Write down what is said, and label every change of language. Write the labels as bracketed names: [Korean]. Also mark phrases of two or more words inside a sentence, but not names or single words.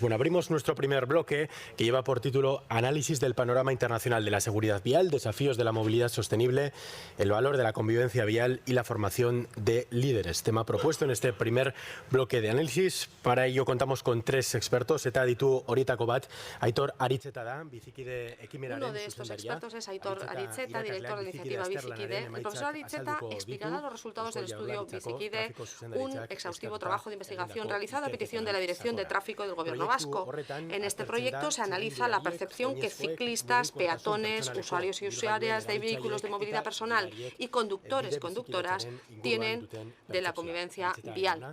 [Spanish] Bueno, abrimos nuestro primer bloque que lleva por título Análisis del panorama internacional de la seguridad vial, desafíos de la movilidad sostenible, el valor de la convivencia vial y la formación de líderes. Tema propuesto en este primer bloque de análisis. Para ello contamos con tres expertos. [Basque] Eta ditu horietako bat, Aitor Aritzeta da, bizikide ekimenaren [Spanish] Uno de estos expertos es Aitor Aritzeta, director de la iniciativa Bizikide. El profesor Aritzeta explicará los resultados del estudio Bizikide, un exhaustivo trabajo de investigación realizado a petición de la Dirección de Tráfico del Gobierno vasco. En este proyecto se analiza la percepción que ciclistas, peatones, usuarios y usuarias de vehículos de movilidad personal y conductoras tienen de la convivencia vial.